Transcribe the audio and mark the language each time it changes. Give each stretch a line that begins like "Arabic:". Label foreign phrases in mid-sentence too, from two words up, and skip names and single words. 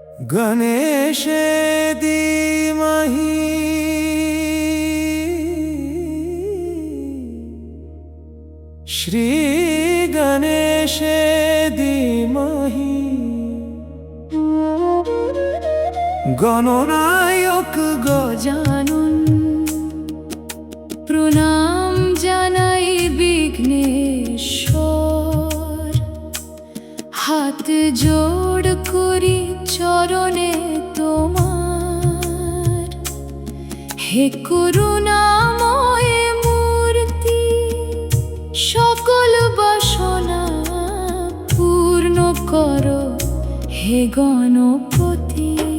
Sanskrit: गणेशे धीमहि श्री गणेशे धीमहि गणनायक
Bangla: गजानन प्रणाम জানাই বিঘ্নেশ্বর হাত জোড় করি চরণে তোমার হে করুণাময় মূর্তি সকল বাসনা পূর্ণ করো হে গণপতি